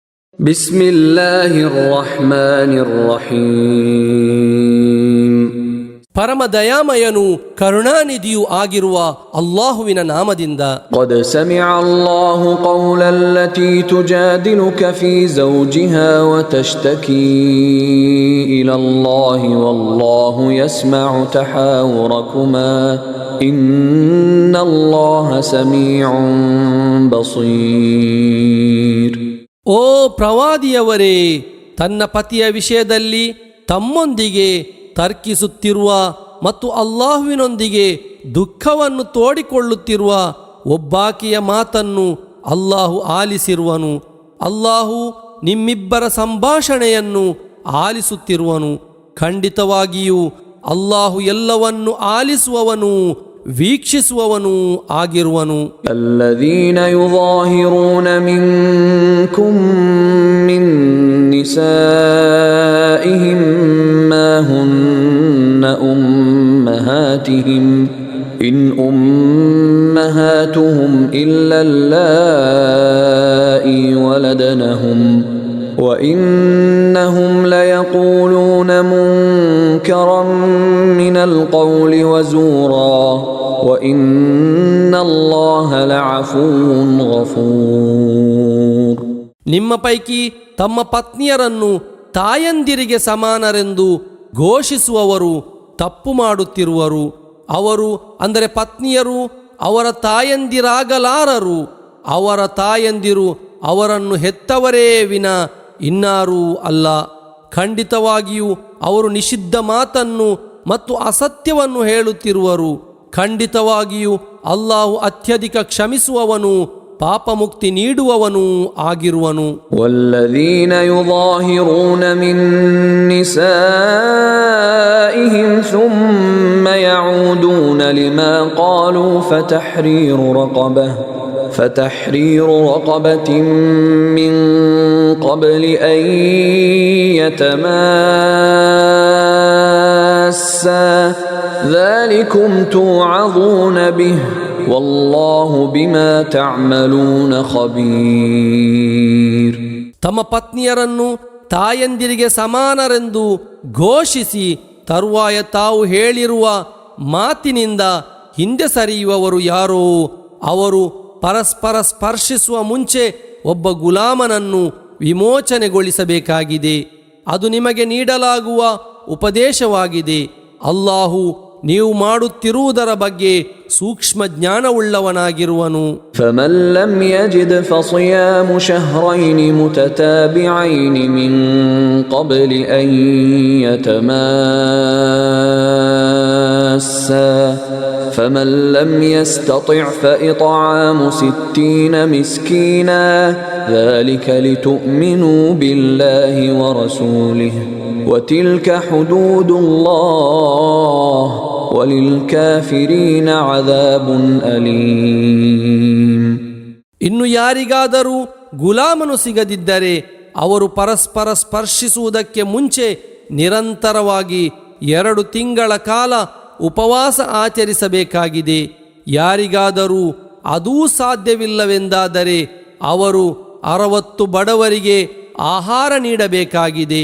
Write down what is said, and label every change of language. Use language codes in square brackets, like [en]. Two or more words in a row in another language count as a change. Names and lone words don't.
[ar] بسم الله الرحمن الرحيم. [kn] ಪರಮ ದಯಾಮಯನು ಕರುಣಾನಿಧಿಯೂ ಆಗಿರುವ ಅಲ್ಲಾಹುವಿನ ನಾಮದಿಂದ. [ar] قد سمع الله قول التي تجادلك في زوجها وتشتكي إلى الله والله يسمع تحاوركما إن الله سميع بصير. [kn] ಓ ಪ್ರವಾದಿಯವರೇ, ತನ್ನ ಪತಿಯ ವಿಷಯದಲ್ಲಿ ತಮ್ಮೊಂದಿಗೆ ತರ್ಕಿಸುತ್ತಿರುವ ಮತ್ತು ಅಲ್ಲಾಹುವಿನೊಂದಿಗೆ ದುಃಖವನ್ನು ತೋಡಿಕೊಳ್ಳುತ್ತಿರುವ ಒಬ್ಬಾಕೆಯ ಮಾತನ್ನು ಅಲ್ಲಾಹು ಆಲಿಸಿರುವನು. ಅಲ್ಲಾಹು ನಿಮ್ಮಿಬ್ಬರ ಸಂಭಾಷಣೆಯನ್ನು ಆಲಿಸುತ್ತಿರುವನು. ಖಂಡಿತವಾಗಿಯೂ ಅಲ್ಲಾಹು ಎಲ್ಲವನ್ನು ಆಲಿಸುವವನು, ವೀಕ್ಷಿಸುವವನು ಆಗಿರುವನು. [ar] الذين يظاهرون منكم من نسائهم ما هن أمهاتهم إن أمهاتهم إلا اللائي ولدنهم وإنهم ليقولون منكرا من القول وزورا وإن الله لعفو غفور. [kn] ನಿಮ್ಮ ಪೈಕಿ ತಮ್ಮ ಪತ್ನಿಯರನ್ನು ತಾಯಂದಿರಿಗೆ ಸಮಾನರೆಂದು ಘೋಷಿಸುವವರು ತಪ್ಪು ಮಾಡುತ್ತಿರುವರು. ಅವರು ಅಂದರೆ ಪತ್ನಿಯರು ಅವರ ತಾಯಂದಿರಾಗಲಾರರು. ಅವರ ತಾಯಂದಿರು ಅವರನ್ನು ಹೆತ್ತವರೇ ವಿನ ಇನ್ನಾರೂ ಅಲ್ಲ. ಖಂಡಿತವಾಗಿಯೂ ಅವರು ನಿಷಿದ್ಧ ಮಾತನ್ನು ಮತ್ತು ಅಸತ್ಯವನ್ನು ಹೇಳುತ್ತಿರುವರು. ಖಂಡಿತವಾಗಿಯೂ ಅಲ್ಲಾಹು ಅತ್ಯಧಿಕ ಕ್ಷಮಿಸುವವನು, ಪಾಪ ಮುಕ್ತಿ ನೀಡುವವನು ಆಗಿರುವನು. [ar] والذين يظاهرون من نسائهم ثم يعودون لما قالوا فتحرير رقبة من قبل أن يتماسا ذلكم توعظون به والله بما تعملون خبير. [kn] ತಮ್ಮ ಪತ್ನಿಯರನ್ನು ತಾಯಂದಿರಿಗೆ ಸಮಾನರೆಂದು ಘೋಷಿಸಿ ತರುವಾಯ ತಾವು ಹೇಳಿರುವ ಮಾತಿನಿಂದ ಹಿಂದೆ ಸರಿಯುವವರು ಯಾರೋ ಅವರು ಪರಸ್ಪರ ಸ್ಪರ್ಶಿಸುವ ಮುಂಚೆ ಒಬ್ಬ ಗುಲಾಮನನ್ನು ವಿಮೋಚನೆಗೊಳಿಸಬೇಕಾಗಿದೆ. ಅದು ನಿಮಗೆ ನೀಡಲಾಗುವ ಉಪದೇಶವಾಗಿದೆ. ಅಲ್ಲಾಹು ನೀವು ಮಾಡುತ್ತಿರುವುದರ ಬಗ್ಗೆ ಸೂಕ್ಷ್ಮ ಜ್ಞಾನವುಳ್ಳವನಾಗಿರುವನು. [ar] فمن لم يجد فصيام شهرين متتابعين من قبل أن يتماسا فمن لم يستطع فإطعام 60 مسكينا ذلك لتؤمنوا بالله ورسوله وتلك حدود الله وللكافرين عذاب أليم. [kn] ಇನ್ನು ಯಾರಿಗಾದರೂ ಗುಲಾಮನು ಸಿಗದಿದ್ದರೆ ಅವರು ಪರಸ್ಪರ ಸ್ಪರ್ಶಿಸುವುದಕ್ಕೆ ಮುಂಚೆ ನಿರಂತರವಾಗಿ 2 ತಿಂಗಳ ಕಾಲ ಉಪವಾಸ ಆಚರಿಸಬೇಕಾಗಿದೆ. ಯಾರಿಗಾದರೂ ಅದೂ ಸಾಧ್ಯವಿಲ್ಲವೆಂದಾದರೆ ಅವರು 60 ಬಡವರಿಗೆ ಆಹಾರ ನೀಡಬೇಕಾಗಿದೆ.